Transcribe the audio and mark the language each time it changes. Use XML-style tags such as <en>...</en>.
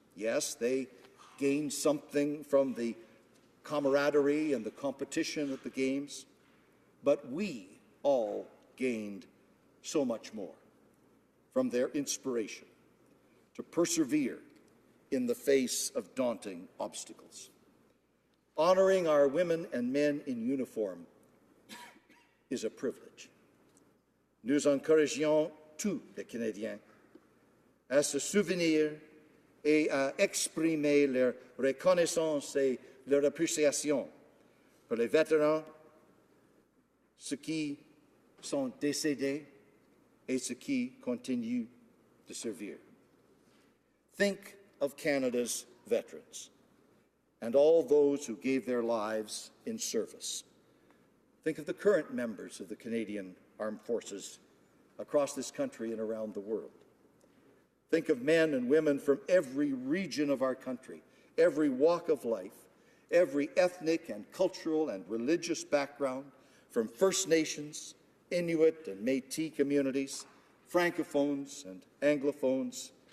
<en>Yes, they gained something from the camaraderie and the competition at the games, but we all gained so much more from their inspiration to persevere in the face of daunting obstacles. Honoring our women and men in uniform is a privilege.</en> <fr>Nous encourageons tous les Canadiens à se souvenir et à exprimer leur reconnaissance et leur appréciation pour les vétérans, ceux qui sont décédés et ceux qui continuent de servir.</fr> <en>Think of Canada's veterans and all those who gave their lives in service. Think of the current members of the Canadian Armed Forces across this country and around the world. Think of men and women from every region of our country, every walk of life, every ethnic and cultural and religious background, from First Nations, Inuit and Métis communities, Francophones and Anglophones.</en>